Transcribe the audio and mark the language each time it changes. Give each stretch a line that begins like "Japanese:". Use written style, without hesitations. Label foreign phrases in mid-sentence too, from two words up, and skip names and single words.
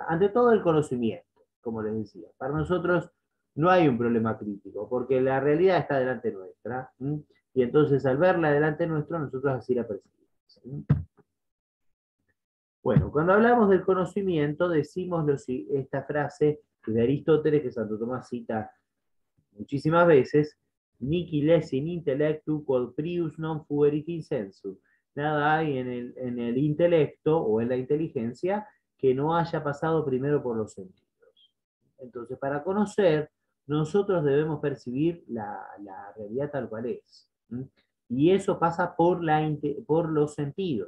Spanish: Ante todo el conocimiento, como les decía. Para nosotros no hay un problema crítico, porque la realidad está delante nuestra, y entonces al verla delante nuestro, nosotros así la percibimos. Bueno, cuando hablamos del conocimiento, decimos esta frase de Aristóteles, que Santo Tomás cita muchísimas veces:
Latin: Nihil est in intellectu quod prius non fuerit in sensu.
Spanish: Nada hay en el intelecto o en la inteligencia que no haya pasado primero por los sentidos. Entonces, para conocer, nosotros debemos percibir la realidad tal cual es. Y eso pasa por los sentidos.